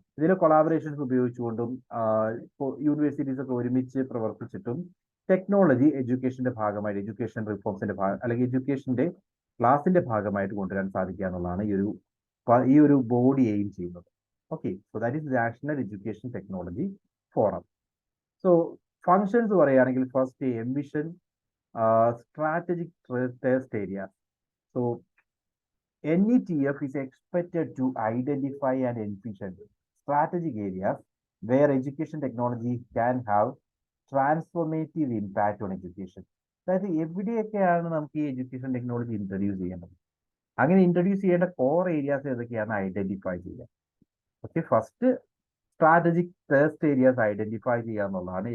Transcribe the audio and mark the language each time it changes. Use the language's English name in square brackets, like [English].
[Malayalam] ഇതിൽ collaborations ഉപയോഗിച്ചുകൊണ്ടും universities ഒക്കെ ഒരുമിച്ച് പ്രവർത്തിച്ചിട്ടും ടെക്നോളജി എഡ്യൂക്കേഷന്റെ ഭാഗമായിട്ട്, എഡ്യൂക്കേഷൻ റിഫോംസിന്റെ അല്ലെങ്കിൽ എഡ്യൂക്കേഷന്റെ ക്ലാസിന്റെ ഭാഗമായിട്ട് കൊണ്ടുവരാൻ സാധിക്കുക എന്നുള്ളതാണ് ഈ ഒരു ബോഡി എയിം ചെയ്യുന്നത്. [English] Okay, so that is national education technology forum. So functions [Malayalam] പറയുകയാണെങ്കിൽ [English] First envision strategic test area. So NETF is expected to identify and envision strategic areas where education technology can have transformative impact on education. [Malayalam] അതായത് എവിടെയൊക്കെയാണ് നമുക്ക് ഈ education technology introduce ചെയ്യേണ്ടത്, അങ്ങനെ introduce ചെയ്യേണ്ട core areas ഏതൊക്കെയാണ് identify ചെയ്യുക. Okay, first strategic test areas identify ചെയ്യുക എന്നുള്ളതാണ്.